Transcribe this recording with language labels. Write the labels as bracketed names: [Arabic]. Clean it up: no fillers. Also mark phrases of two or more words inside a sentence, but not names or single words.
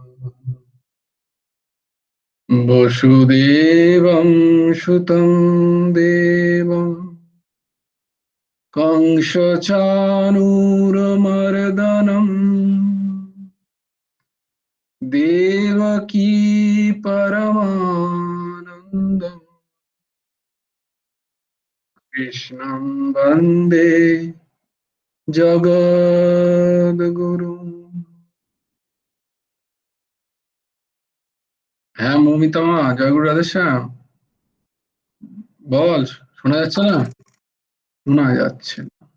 [Sanskrit] वसुदेवं सुतं देवं कंसचाणूरमर्दनं देवकी परमानन्दं कृष्णं वन्दे জগদ্গুরু। [Bangla] হ্যাঁ মৌমিতা মা, জয়গুরু রাধেশ্যাম। বল, শোনা যাচ্ছে না? শোনা যাচ্ছে না।